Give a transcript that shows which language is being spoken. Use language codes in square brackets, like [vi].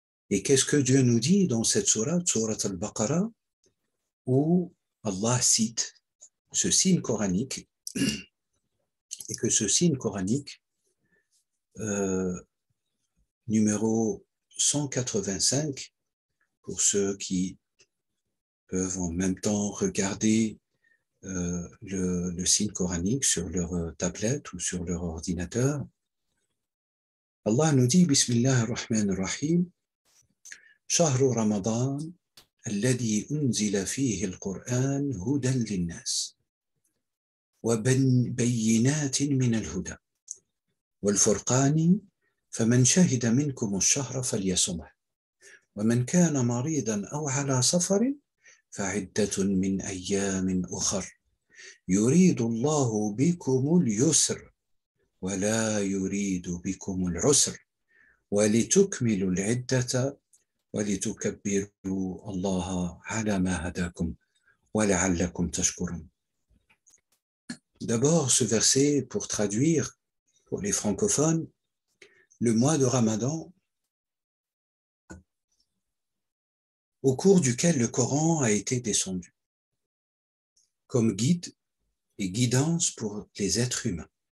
[fr] Et qu'est-ce que Dieu nous dit dans cette sourate Al-Baqarah, où Allah cite ce signe coranique, et que ce signe coranique, numéro 185, pour ceux qui peuvent en même temps regarder le signe coranique sur leur tablette ou sur leur ordinateur. Allah nous dit, [ar] Bismillah ar-Rahman ar-Rahim, Shahru Ramadan, الذي أنزل فيه القرآن هدى للناس وبينات من الهدى والفرقان فمن شهد منكم الشهر فليصمه ومن كان مريضا أو على سفر فعدة من أيام أخر يريد الله بكم اليسر ولا يريد بكم العسر ولتكملوا العدة ولتكبروا الله على ما هداكم ولعلكم تشكرون. [fr] D'abord, ce verset, pour traduire pour les francophones, le mois de Ramadan, au cours duquel le Coran a été descendu, comme guide et guidance pour les êtres humains.